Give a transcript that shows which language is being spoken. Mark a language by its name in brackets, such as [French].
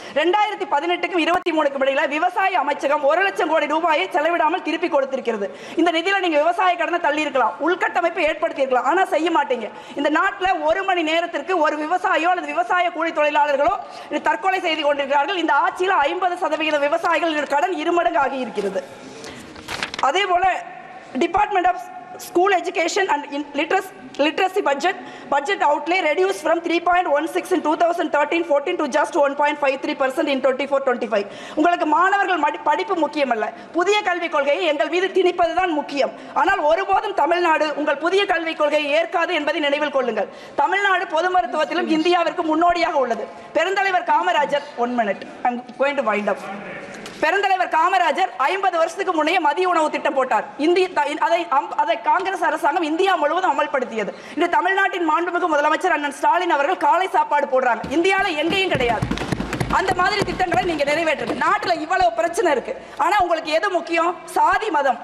[Tamil] 2018க்கும் 23க்கும் இடையில விவசாய அமைச்சகம் 1 லட்சம் கோடி ரூபாயை செலவிடாமல் திருப்பி கொடுத்திருக்கிறது. இந்த நிதியில நீங்க விவசாய கடனை தள்ளி இருக்கலாம், உள்கட்டமைப்பை ஏற்படுத்தி இருக்கலாம். ஆனா செய்ய மாட்டீங்க. இந்த நாட்டில் 1 மணி நேரத்திற்கு ஒரு விவசாயியோ அல்லது விவசாய கூலி தொழிலாளர்களோ தற்கொலை செய்து கொண்டிருக்கிறார்கள். இந்த ஆட்சியில் 50% விவசாயிகள் கடன் 2 மடங்கு ஆகி இருக்கிறது. அதே போல [English] Department of school education and literacy budget outlay reduced from 3.16 in 2013-14 to just 1.53% in 24-25. [Tamil] உங்களுக்கு மாணவர்கள் படிப்பு முக்கியமல்ல, புதிய கல்விக் கொள்கையை எங்கள் மீது திணிப்பதுதான் முக்கியம். ஆனால் ஒருபோதும் தமிழ்நாடு உங்கள் புதிய கல்விக் கொள்கையை ஏற்காது என்பதை நினைவில் கொள்ளுங்கள். தமிழ்நாடு பொது மருத்துவத்திலும் இந்தியாவிற்கு முன்னோடியாக உள்ளது. பெருந்தலைவர் Kamarajar, [English] 1 minute, I'm going to wind up. [Tamil] பெருந்தலைவர் காமராஜர் 50 வருஷத்துக்கு முன்னே மதிய உணவு திட்டம் போட்டார். அதை காங்கிரஸ் அரசாங்கம் இந்தியா முழுவதும் அமல்படுத்தியது. இந்த தமிழ்நாட்டின் மாண்புமிகு முதலமைச்சர் அண்ணன் ஸ்டாலின் அவர்கள் காலை சாப்பாடு போடுறாங்க. இந்தியாவில் எங்கேயும் கிடையாது. அந்த மாதிரி திட்டங்களை நீங்க நிறைவேற்றுங்க. நாட்டில் இவ்வளவு பிரச்சனை இருக்கு. ஆனா உங்களுக்கு எது முக்கியம்? சாதி மதம்.